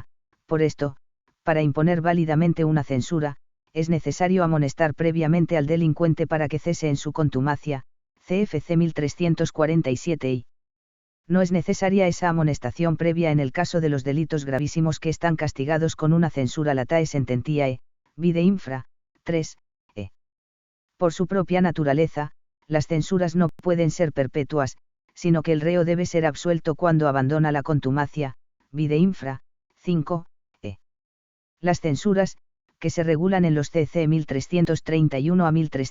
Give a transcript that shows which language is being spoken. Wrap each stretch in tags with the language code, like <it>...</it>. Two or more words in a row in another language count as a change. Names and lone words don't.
<es>Por esto, para imponer válidamente una censura, es necesario amonestar previamente al delincuente para que cese en su contumacia, CFC 1347 y. No es necesaria esa amonestación previa en el caso de los delitos gravísimos que están castigados con una censura</es> <la>latae sententiae, vide infra,</la> <es>3, Por su propia naturaleza, las censuras no pueden ser perpetuas, sino que el reo debe ser absuelto cuando abandona la contumacia,</es> <la>vide infra,</la> <es>5, Las censuras, que se regulan en los CC 1331 a</es>